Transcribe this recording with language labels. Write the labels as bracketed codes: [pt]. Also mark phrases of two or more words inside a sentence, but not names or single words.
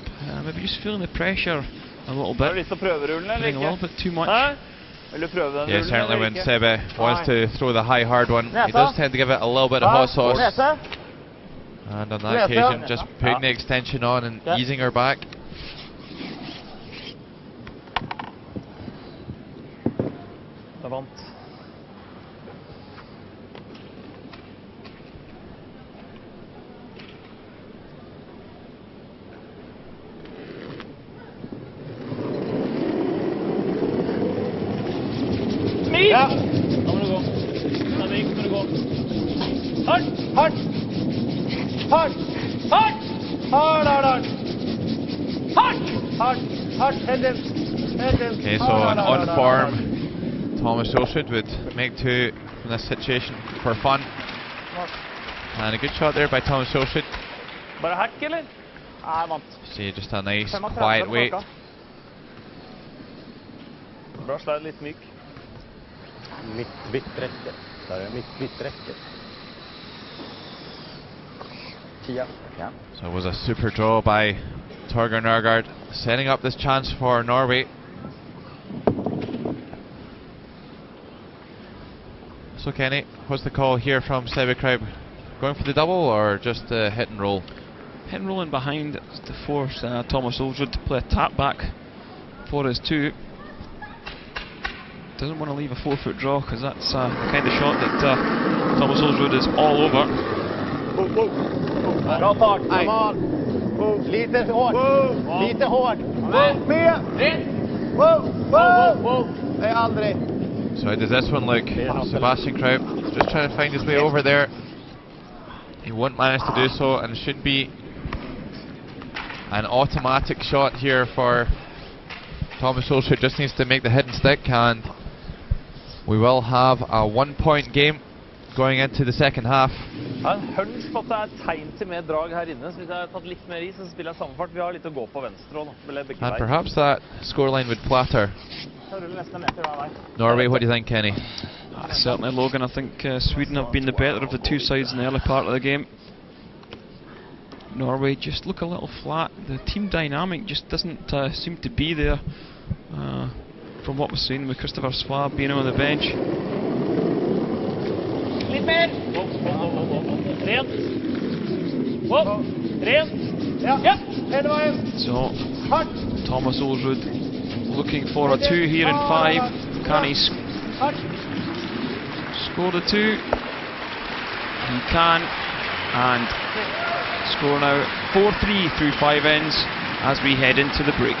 [en] Maybe just feeling the pressure a little bit. Feeling a little bit too much. Yeah, certainly when Sebe wants to throw the high hard one, he does tend to give it a little bit of hot sauce. And on that occasion, just putting the extension on and easing her back. [no] Ja. Da må du gå. Henrik, må du gå. Hardt! Hardt! Hardt! Hardt! Hardt! Hardt! Hardt! Hardt! [en] Head in. Head in. Okay, so an on-form Thomas Ulsrud would make 2 from this situation for fun. And a good shot there by Thomas Ulsrud. [no] Bare hack, eller? Ja, jeg vant. [en] See, just a nice, quiet wait. [no] Bra slag, litt myk. Midtrekke. Der er midtrekke. 10. Ja. [en] So it was a super draw by Torgeir Nørgaard, setting up this chance for Norway. So Kenny, what's the call here from Kraupp? Going for the double or just hit and roll? Hit and rolling behind to force Thomas Ulsrud to play a tap back for his 2. Doesn't want to leave a 4-foot draw because that's the kind of shot that Thomas Ulsrud is all over. [no] Bra fart. [en] Come on. [sv] Lite hårt. Lite hårt. Med. Det är aldrig. [en] So how does this one look? Sebastian Kraupp just trying to find his way over there. He won't manage to do so, and it should be an automatic shot here for Thomas Ulsrud. Just needs to make the hit and stick, and we will have a 1-point game going into the second half. [no] Jeg har en hunch på at det er tegn til mer drag her inne, så hvis jeg har tatt litt mer i, så spiller jeg samme fart. Vi har litt å gå på venstre også, [en] and perhaps that scoreline would flatter Norway. What do you think, Kenny? Certainly, Logan. I think Sweden have been the better of the 2 sides in the early part of the game. Norway just look a little flat. The team dynamic just doesn't seem to be there from what we're seeing with Kristoffer Svab being on the bench. [no] Litt mer! Rent! Rent! Ja! Hele veien! [en] So, Thomas Ulsrud looking for a 2 here in 5. Can he score the 2? He can, and score now 4-3 through 5 ends as we head into the break.